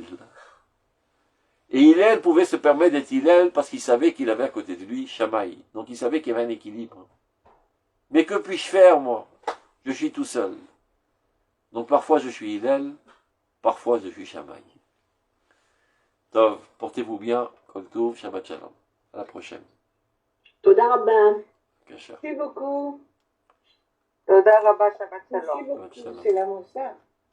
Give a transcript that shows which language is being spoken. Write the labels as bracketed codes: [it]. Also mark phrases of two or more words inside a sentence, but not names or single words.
[fr] Et Hillel pouvait se permettre d'être Hillel parce qu'il savait qu'il avait à côté de lui Shamaï. Donc il savait qu'il y avait un équilibre. Mais que puis-je faire, moi? Je suis tout seul. Donc parfois je suis Hillel, parfois je suis Shamaï. Donc, portez-vous bien, [he] כל טוב, שבת שלום. [fr] À la prochaine. [he] תודה רבה. [fr] Kasher. Merci beaucoup. [he] תודה רבה, שבת שלום. [fr] Merci beaucoup. C'est la Moussa.